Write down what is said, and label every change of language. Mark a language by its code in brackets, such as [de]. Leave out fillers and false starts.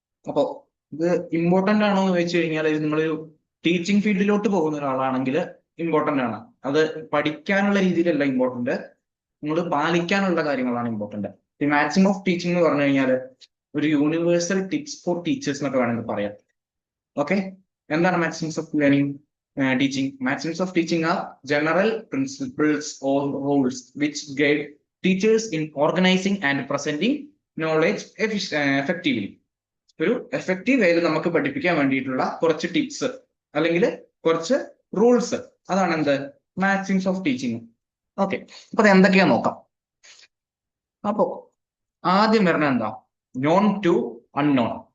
[ml] അപ്പോ ഇത് ഇമ്പോർട്ടന്റ് ആണോ എന്ന് ചോദിച്ചു കഴിഞ്ഞാൽ, നിങ്ങളൊരു ടീച്ചിങ് ഫീൽഡിലോട്ട് പോകുന്ന ഒരാളാണെങ്കിൽ ഇമ്പോർട്ടന്റ് ആണ്. അത് പഠിക്കാനുള്ള രീതിയിലല്ല ഇമ്പോർട്ടന്റ്, നിങ്ങൾ പാലിക്കാനുള്ള കാര്യങ്ങളാണ് ഇമ്പോർട്ടന്റ്. ഈ മാക്സിമം ഓഫ് ടീച്ചിങ് എന്ന് പറഞ്ഞു കഴിഞ്ഞാൽ ഒരു [en] universal tips for teachers [ml] എന്നൊക്കെ വേണമെങ്കിൽ പറയാം. ഓക്കെ, എന്താണ് maxims of learning teaching? [en] Maxims of teaching are general principles or rules which guide teachers in organizing and presenting knowledge effectively. [ml] ഒരു എഫക്റ്റീവ് വേയിൽ നമുക്ക് പഠിപ്പിക്കാൻ വേണ്ടിയിട്ടുള്ള കുറച്ച് ടിപ്സ് അല്ലെങ്കിൽ കുറച്ച് റൂൾസ്, അതാണ് എന്ത്, മാക്സിംസ് ഓഫ് ടീച്ചിങ്. ഓക്കെ, അപ്പൊ അത് എന്തൊക്കെയാ നോക്കാം. അപ്പോ ആദ്യം വരണ എന്താ, നോൺ ടു അൺനോൺ.